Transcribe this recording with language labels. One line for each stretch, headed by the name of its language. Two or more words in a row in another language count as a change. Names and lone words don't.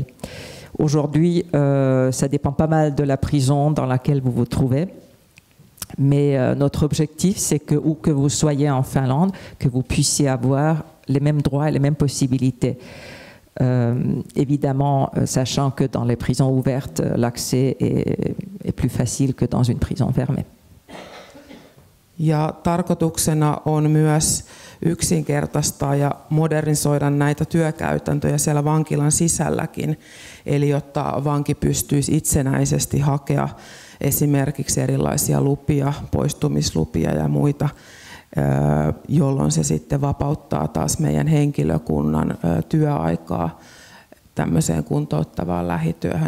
French: Aujourd'hui, ça dépend pas mal de la prison dans laquelle vous vous trouvez, mais notre objectif, c'est que où que vous soyez en Finlande, que vous puissiez avoir les mêmes droits et les mêmes possibilités. Évidemment, sachant que dans les prisons ouvertes, l'accès est plus facile que dans une prison fermée.
Finnish: Ja tarkoituksena on myös yksinkertaistaa ja modernisoida näitä työkäytäntöjä siellä vankilan sisälläkin, eli jotta vanki pystyisi itsenäisesti hakea esimerkiksi erilaisia lupia, poistumislupia ja muita, jolloin se sitten vapauttaa taas meidän henkilökunnan työaikaa tämmöiseen kuntouttavaan lähityöhön.